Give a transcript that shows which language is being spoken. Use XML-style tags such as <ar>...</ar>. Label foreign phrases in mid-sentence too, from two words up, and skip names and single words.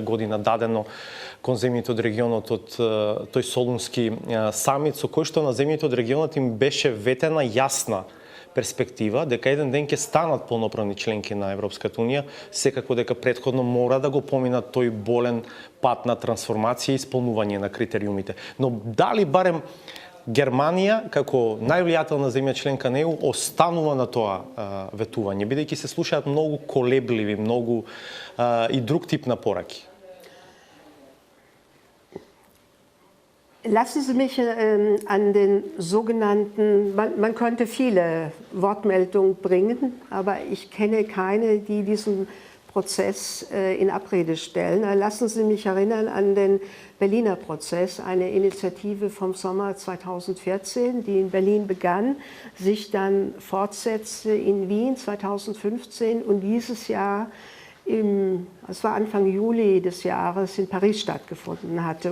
<mk>година дадено кон земјите од регионот од тој Солунски самит, со кој што на земјите од регионот им беше ветена јасна перспектива дека еден ден ќе станат полноправни членки на Европската унија, секако дека претходно мора да го поминат тој болен пат на трансформација и исполнување на критериумите. Но дали барем Германија, како највлијателна земја членка на ЕУ, останува на тоа ветување, бидејќи се слушаат многу колебливи, многу и друг тип на пораки.</mk> <de>Lassen Sie mich an den sogenannten, man könnte viele Wortmeldungen bringen, aber ich kenne keine, die diesen Prozess in Abrede stellen. Lassen Sie mich erinnern an den Berliner Prozess, eine Initiative vom Sommer 2014, die in Berlin begann, sich dann fortsetzte in Wien 2015 und dieses Jahr, es war Anfang Juli des Jahres, in Paris stattgefunden hatte.</de>